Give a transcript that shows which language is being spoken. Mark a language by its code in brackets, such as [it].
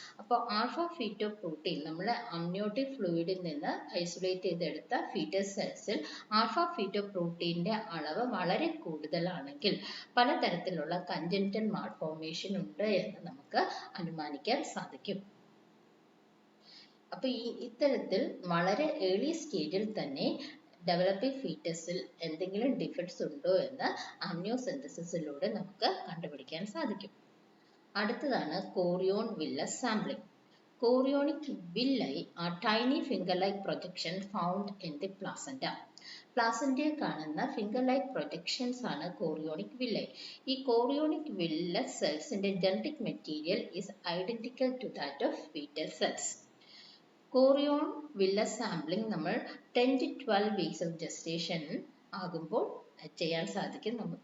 [ml] അപ്പോൾ ആൽഫ ഫീറ്റോപ്രോട്ടീൻ നമ്മൾ അമ്നിയോട്ടിക് ഫ്ലൂയിഡിൽ നിന്ന് ഐസൊലേറ്റ് ചെയ്തെടുത്ത ഫീറ്റസ് സെൽസിൽ ആൽഫ ഫീറ്റോപ്രോട്ടീന്റെ അളവ് വളരെ കൂടുതലാണെങ്കിൽ പലതരത്തിലുള്ള കൺജനിറ്റൽ മാൽഫോർമേഷൻ ഉണ്ട് എന്ന് നമുക്ക് അനുമാനിക്കാൻ സാധിക്കും. അപ്പോൾ ഇത്തരത്തിൽ വളരെ ഏർലി സ്റ്റേജിൽ തന്നെ ഡെവലപ്പിംഗ് ഫീറ്റസിൽ എന്തെങ്കിലും ഡിഫക്ട്സ് ഉണ്ടോ എന്ന് ആംനിയോസെൻതസിസിലൂടെ നമുക്ക് കണ്ടുപിടിക്കാൻ സാധിക്കും. അടുത്തതാണ് chorion villus sampling. [en] Chorionic villi are tiny finger-like projections found in the placenta. [ml] പ്ലാസന്റയിൽ കാണുന്ന ഫിംഗർ-ലൈക്ക് പ്രൊജക്ഷൻസ് ആണ് കോറിയോണിക് വില്ലൈ. ഈ chorionic villus സെൽസിന്റെ genetic material [en] Is identical to that of foetus cells. [ml] Chorion villus sampling നമ്മൾ [en] 10 to 12 weeks of gestation [ml] ആകുമ്പോൾ ചെയ്യാൻ സാധിക്കും.